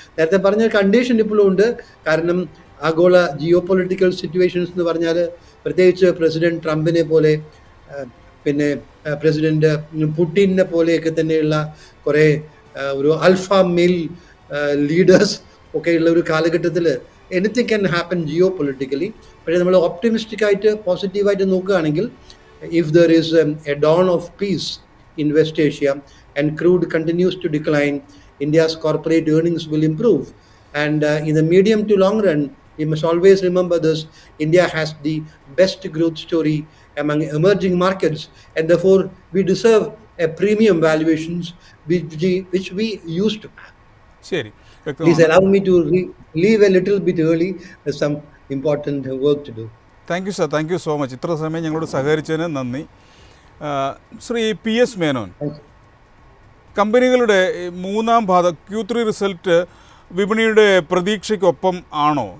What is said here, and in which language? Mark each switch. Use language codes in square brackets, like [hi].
[ml] നേരത്തെ പറഞ്ഞ കണ്ടീഷൻ ഇപ്പോഴും ഉണ്ട്. കാരണം ആഗോള ജിയോ പൊളിറ്റിക്കൽ സിറ്റുവേഷൻസ് എന്ന് പറഞ്ഞാൽ, പ്രത്യേകിച്ച് പ്രസിഡന്റ് ട്രംപിനെ പോലെ, പിന്നെ പ്രസിഡന്റ് പുടിനെ പോലെയൊക്കെ തന്നെയുള്ള കുറേ ഒരു ആൽഫ മെയിൽ ലീഡേഴ്സ് ഒക്കെയുള്ള ഒരു കാലഘട്ടത്തിൽ [en] Anything can happen geopolitically. [ml] പക്ഷേ നമ്മൾ ഓപ്റ്റിമിസ്റ്റിക് ആയിട്ട് പോസിറ്റീവായിട്ട് നോക്കുകയാണെങ്കിൽ, [en] If there is a dawn of peace in West Asia and crude continues to decline, India's corporate earnings will improve. And in the medium to long run, we must always remember this: India has the best growth story among emerging markets, and therefore we deserve a premium valuations which we used to have. [ml] ശരി, [en] Please allow me to leave a little bit early. There's some important work to do. Thank you sir, thank you so much. [ml] ഇത്ര സമയം ഞങ്ങളോട് സഹകരിച്ചതിന് നന്ദി. Shri PS Menon, കമ്പനികളുടെ മൂന്നാം പാദം Q3 result വിപണിയുടെ പ്രതീക്ഷയ്ക്കൊപ്പം ആണോ?